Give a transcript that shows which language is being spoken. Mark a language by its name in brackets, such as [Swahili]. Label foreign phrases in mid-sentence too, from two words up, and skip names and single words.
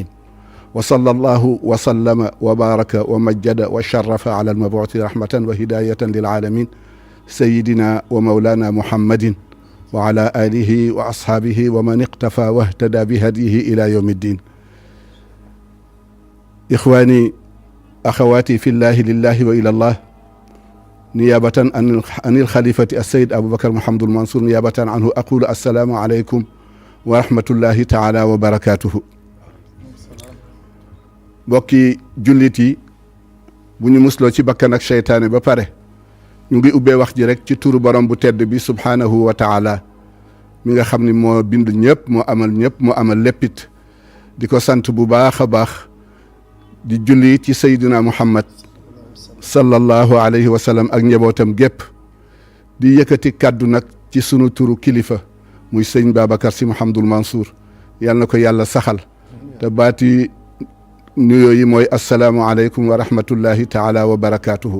[Arabic] وصلى الله وسلم وبارك ومجد وشرف على المبعوث رحمة وهداية للعالمين سيدنا ومولانا محمد وعلى آله وأصحابه ومن اقتفى واهتدى بهديه إلى يوم الدين. إخواني أخواتي في الله لله وإلى الله، نيابة عن الخليفة السيد أبو بكر محمد المنصور نيابة عنه أقول السلام عليكم ورحمة الله تعالى وبركاته. [Wolof] bokki jullit yi bu ñu musloo ci bakkan ak seytaane ba pare ñu ngi ubbee wax ji rek ci turu borom bu tedd bi [Arabic] سبحانه وتعالى [Wolof] mi nga xam ni moo bind ñëpp moo amal léppit di ko sant bu baax a baax di julli ci sayduna muhammad [Arabic] صلى الله عليه وسلم [Wolof] ak njabootam gépp di yëkkati kàddu nag ci sunu turu kilifa muy sëñ Babacar Sy Mouhamadul Mansour yal na ko yàlla saxal te baati nuyoo yi mooy [Arabic] السلام عليكم ورحمة الله تعالى وبركاته.